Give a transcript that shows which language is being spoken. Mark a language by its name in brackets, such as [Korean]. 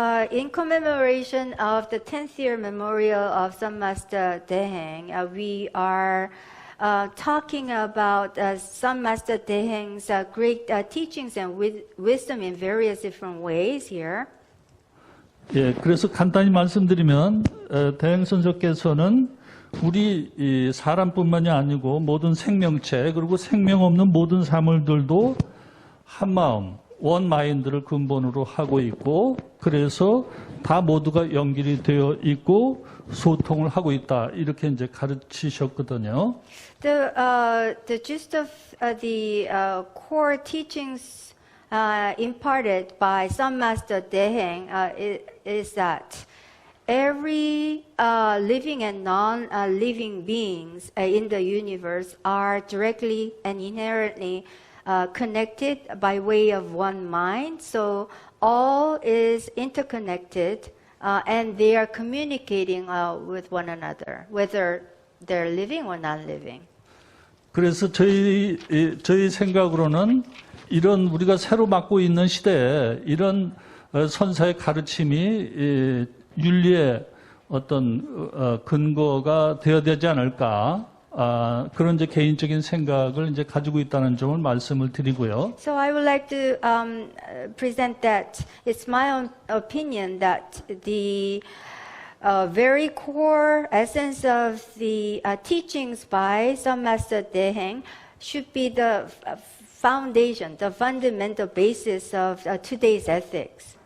[English] In commemoration of the 10th year memorial of Sun Master Deheng, we are talking about Sun Master Deheng's great teachings and wisdom in various different ways here. [Korean] 예, 그래서 간단히 말씀드리면 대행 선사께서는 우리 이 사람뿐만이 아니고 모든 생명체 그리고 생명 없는 모든 사물들도 한 마음, 원 마인드를 근본으로 하고 있고 그래서 다 모두가 연결이 되어 있고 소통을 하고 있다 이렇게 이제 가르치셨거든요. [English] The gist of the core teachings imparted by Sun Master Deheng is that every living and non-living beings in the universe are directly and inherently connected by way of one mind. So all is interconnected and they are communicating with one another, whether they're living or non-living. [Korean] 그래서 저희 생각으로는 이런 우리가 새로 맡고 있는 시대에 이런 선사의 가르침이 윤리의 어떤 근거가 되어야 되지 않을까 그런 이제 개인적인 생각을 이제 가지고 있다는 점을 말씀을 드리고요. [English] So I would like to present that it's my own opinion that the very core essence of the teachings by Sun Master Deheng should be the foundation, the fundamental basis of today's ethics.